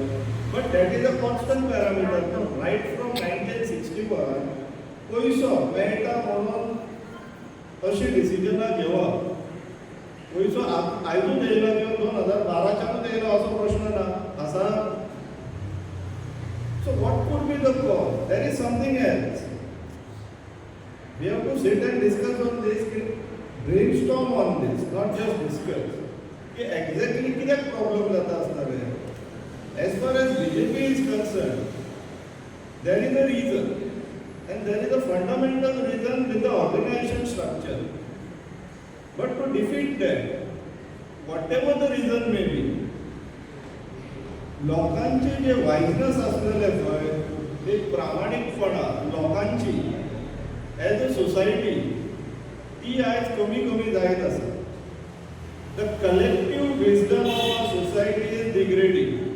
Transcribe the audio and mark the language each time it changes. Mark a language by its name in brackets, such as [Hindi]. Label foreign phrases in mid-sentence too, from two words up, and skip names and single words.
[English] But that is a constant parameter न्हू right from 1961 [Konkani] पयसो मेळटा म्हणून अशी डिसिजनां घेवप. पयसो आयजूच येयलो किंवा 2012च्यानूच येयलो असो प्रश्न ना आसा. [English] So what could be the cause? There is something else. We have to sit and discuss on this, brainstorm on this, not just discuss, ब्रेनस्टॉर्म ऑन दिस, नॉट जस्ट डिस्कस [Konkani] की एक्झॅक्टली कित्याक प्रॉब्लेम जाता आसतले. [English] As far as BJP is concerned, There is a reason and there is a fundamental reason with the organization structure. But to defeat that, whatever the reason may be, [Konkani] लोकांचे जे वायसनेस असलेले पळय, एक प्रामाणिकपणा लोकांची [English] as a society [Konkani] ती आयज कमी कमी जायत आसा. [English] The collective wisdom of a society is degrading.